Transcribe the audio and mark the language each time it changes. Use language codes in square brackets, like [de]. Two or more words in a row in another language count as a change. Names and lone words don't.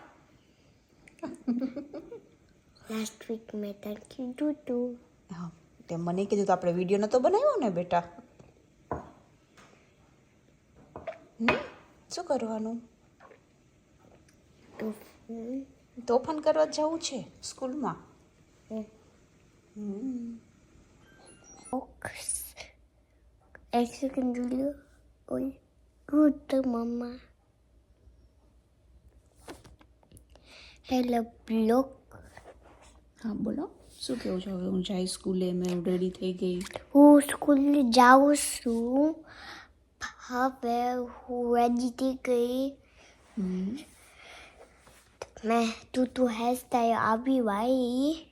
[en] last week [gu] મેં તને કીધું તું. હા, તે મને કીધું તો આપણે વિડીયો નતો બનાવ્યો ને બેટા? શું કરવાનું? તોફાન કરવા જવું છે સ્કૂલમાં? [nl] Een second jullie. Oei. Goed, mama. Hele blok. [gu] હા બોલો, શું કેવું છો? હવે હું જાય સ્કૂલે, મેં રેડી થઈ ગઈ. હું સ્કૂલે જાઉં છું. હવે હું રેડી થઈ ગઈ. મેં તું હેરસ્ટાઈલ આવી ભાઈ.